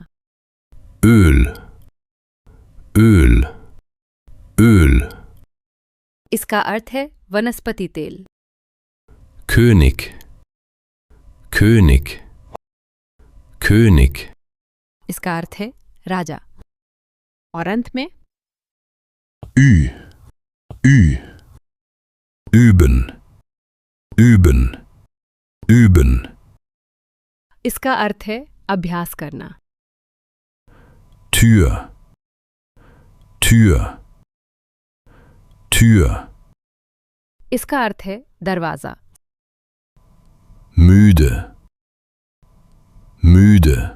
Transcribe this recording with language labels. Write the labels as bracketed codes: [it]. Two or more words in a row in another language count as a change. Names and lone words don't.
[de] Öl. Öl. Öl. [hi] इसका अर्थ है वनस्पति तेल। [de] König. König. König. [hi] इसका अर्थ है राजा। और अंत में [de] Ü. Ü. Üben. Üben. Üben. [hi] इसका अर्थ है अभ्यास करना। [de] Tür. Tür. Tür. [hi] इसका अर्थ है दरवाजा। [de] Müde. Müde.